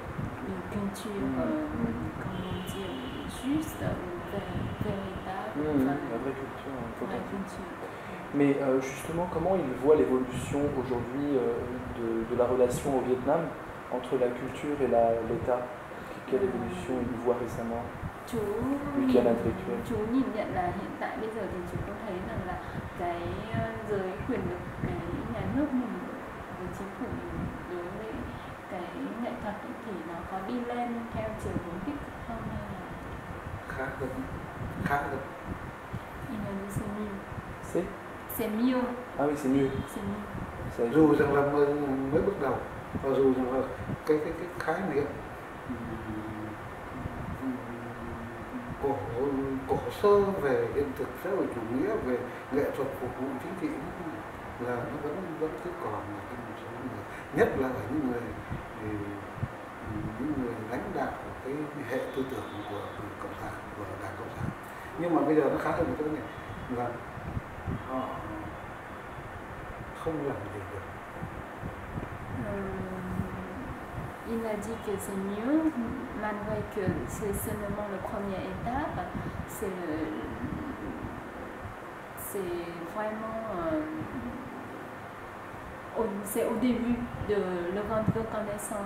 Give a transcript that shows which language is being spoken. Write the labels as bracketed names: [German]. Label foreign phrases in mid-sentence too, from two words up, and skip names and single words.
[French] Une culture, comment dire, juste ou véritable. La vraie culture. Mais justement, comment il voit l'évolution aujourd'hui de la relation au Vietnam entre la culture et l'État? Quelle évolution il voit récemment? Lui qui est un intellectuel. [Vietnamese] Chú nhìn nhận là hiện tại bây giờ thì chú có thấy rằng là cái giới quyền lực, cái nhà nước mình với chính phủ mình đối với cái nghệ thuật ấy, thì nó có đi lên theo chiều hướng tích cực không hay là khá hơn. [French] Il a dit c'est mieux. C'est mieux. Ah oui, c'est mieux. C'est mieux. [Vietnamese] Dù rằng là mới bước đầu, và dù rằng là cái khái niệm cổ sơ về hiện thực xã hội chủ nghĩa, về nghệ thuật phục vụ chính trị là nó vẫn cứ còn là trong một số người, nhất là ở những người lãnh đạo cái hệ tư tưởng của cộng sản, của đảng cộng sản. Nhưng mà bây giờ nó khá hơn một cái này là họ không làm gì được. [French] Il a dit que c'est mieux, malgré que c'est seulement la première étape. C'est vraiment c'est au début de leur reconnaissance.